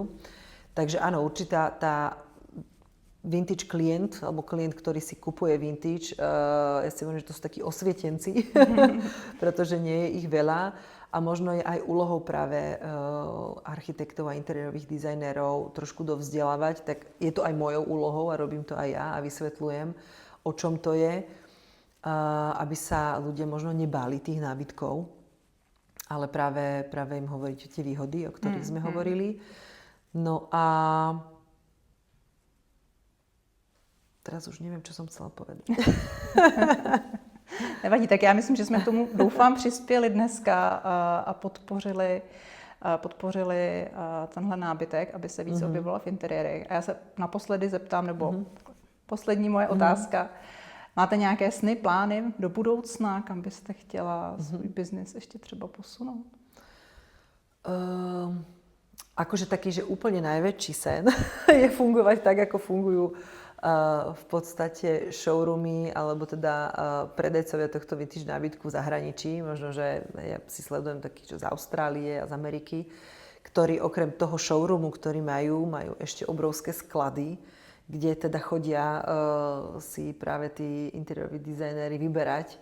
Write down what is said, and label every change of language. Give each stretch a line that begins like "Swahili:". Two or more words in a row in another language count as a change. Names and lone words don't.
Slovak: Takže áno, určitá tá vintage klient, alebo klient, ktorý si kupuje vintage, ja si hovorím, že to sú takí osvietenci, pretože nie je ich veľa a možno je aj úlohou práve architektov a interiérových dizajnérov trošku dovzdelávať, tak je to aj mojou úlohou a robím to aj ja a vysvetľujem, o čom to je, aby sa ľudia možno nebáli tých nábytkov, ale práve im hovoriť o tie výhody, o ktorých sme hovorili. No a teraz už neviem, čo som chcela povedať.
Czech: Nevadí, tak já myslím, že jsme tomu, doufám, přispěli dneska a podpořili tenhle nábytek, aby se víc objevoval v interiérech. A já se naposledy zeptám, nebo poslední moje otázka. Máte nějaké sny, plány do budoucna, kam byste chtěla svůj biznis ještě třeba posunout?
Slovak: Akože taký, že úplne najväčší sen je fungovať tak, ako fungujú v podstate showroomy alebo teda predajcovia tohto vintage nábytku v zahraničí. Možno, že ja si sledujem takých z Austrálie a z Ameriky, ktorí okrem toho showroomu, ktorý majú ešte obrovské sklady, kde teda chodia si práve tí interiéroví dizajnéri vyberať.